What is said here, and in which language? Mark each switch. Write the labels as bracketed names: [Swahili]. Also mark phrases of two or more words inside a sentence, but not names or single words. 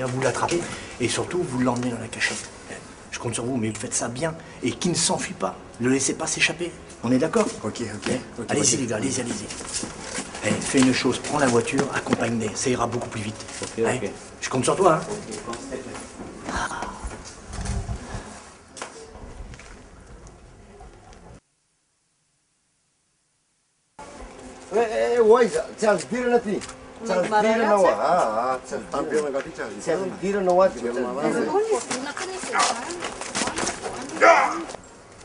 [French] Vous l'attrapez et surtout vous l'emmenez dans la cachette. Je compte sur vous, mais vous faites ça bien. Et qui ne s'enfuit pas. Ne le laissez pas s'échapper. On est d'accord? Ok. Allez-y les gars, allez-y. Allez, fais une chose, prends la voiture, accompagne-les. Ça ira beaucoup plus vite. Allez, je compte sur toi, hein. [Malagasy] Waiza, tsy azo dirana ty. Tsy azo dirana oa. Tsy azo dirana ty. Tsy azo dirana oa.